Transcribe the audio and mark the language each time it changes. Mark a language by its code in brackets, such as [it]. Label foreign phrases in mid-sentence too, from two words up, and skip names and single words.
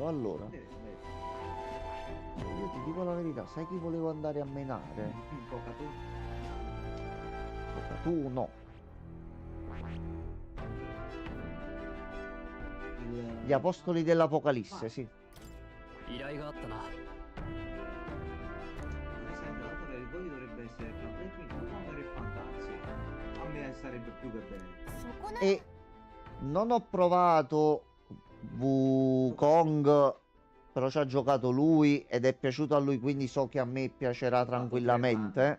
[it] Allora, io ti dico la verità, sai chi volevo andare a menare? Poca tu. Tu no. Gli apostoli dell'Apocalisse, sì. [ja] 依頼があったな。 [it] Mi sembra che il voglio dovrebbe essere tra Blackpink e Fantasy. A me sarebbe più che bene. [ja] そこな [it] E non ho provato Wukong, però ci ha giocato lui ed è piaciuto a lui, quindi so che a me piacerà tranquillamente.